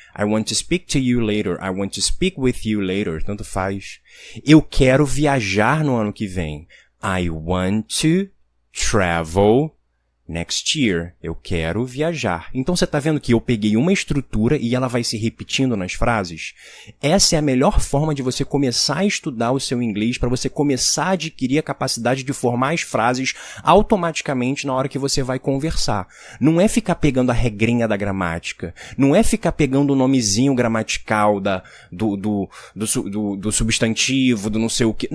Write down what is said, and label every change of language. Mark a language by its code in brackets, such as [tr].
[en] I want to speak to you later. I want to speak with you later. [pt] Tanto faz. Eu quero viajar no ano que vem. [en] I want to travel next year. [pt] Eu quero viajar. Então você está vendo que eu peguei uma estrutura e ela vai se repetindo nas frases? Essa é a melhor forma de você começar a estudar o seu inglês, para você começar a adquirir a capacidade de formar as frases automaticamente na hora que você vai conversar. Não é ficar pegando a regrinha da gramática. Não é ficar pegando o nomezinho gramatical do substantivo, do não sei o que.